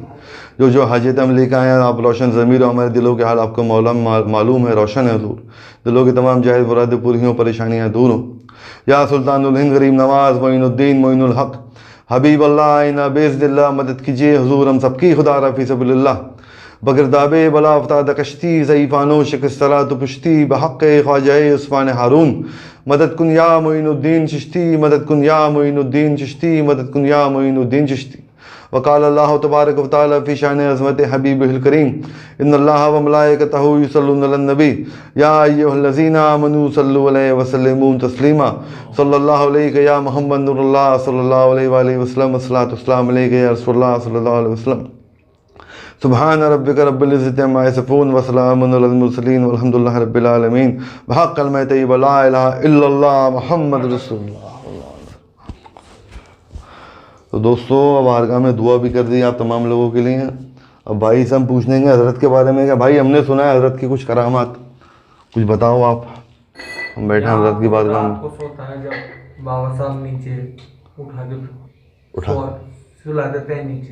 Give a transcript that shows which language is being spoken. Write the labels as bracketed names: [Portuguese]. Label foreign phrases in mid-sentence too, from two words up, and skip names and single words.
[Hindi] जो हाजत हम लेकर आए हैं आप रोशन ज़मीर हो, हमारे दिलों के हाल आपको मौला मालूम है, रोशन है हुजूर। दिलों की तमाम जायज़ मुरादें पूरी हों, परेशानियाँ दूर हों। [Arabic] يا سلطان الهند [Hindi] गरीब नवाज़ मोइनुद्दीन मोइनुल हक़ [Arabic] حبيب الله [Hindi] आइना बेज़दिल्ला मदद कीजिए हुजूर हम सबकी खुदा रफ़ी सबीलिल्लाह। [Persian] بگرداب بلا افتاد کشتی ضعیفان شکسته را تو پشتی بحق خواجه عثمان هارون مدد کن یا معین‌الدین چشتی مدد کن یا معین‌الدین چشتی مدد کن یا معین‌الدین چشتی. [Arabic] وقال الله تبارك وتعالى في شأن عظمة حبيبه الكريم إن الله وملائكته يصلون على النبي يا أيها الذين آمنوا صلوا عليه وسلموا تسليما صلى الله عليه يا محمد نور الله صلى الله عليه وسلم والصلاة والسلام عليك يا رسول الله صلى الله عليه وسلم. سبحان ربك رب العزة عما يصفون وسلام على المرسلين والحمد لله رب العالمين بحق كلمة طيبة لا إله إلا الله محمد رسول الله. [Hindi] तो दोस्तों अब बारगाह में दुआ भी कर दी आप तमाम लोगों के लिए। अब भाई से हम पूछेंगे हज़रत के बारे में, क्या भाई हमने सुना है हज़रत की कुछ करामात, कुछ बताओ आप। हम बैठे हैं हज़रत की बारगाह में। आपको सोता है जब बाबा साहब नीचे सुला देते हैं नीचे,